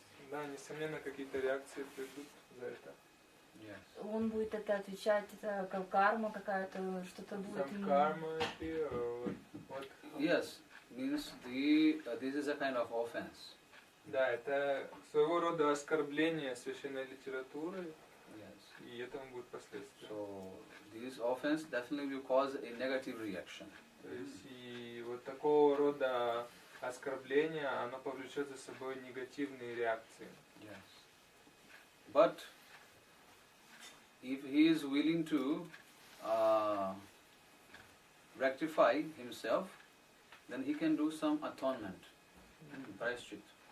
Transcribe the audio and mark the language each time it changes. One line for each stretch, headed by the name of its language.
Russian: Да, несомненно, какие-то реакции придут за это.
English: Yes.
Russian: Он будет это отвечать, это как карма какая-то, что-то будет
English: Some
Russian: ему.
English: karma appear, or what? Yes, means this is a kind of offense.
Russian: Да, это своего рода оскорбление священной литературы,
English: Yes.
Russian: и этому будет последствия.
English: So this offense definitely will cause a negative reaction.
Russian: То есть и вот такого рода оскорбление, оно повлечет за собой негативные реакции.
English: Yes. But if he is willing to rectify himself, then he can do some atonement, prashchit.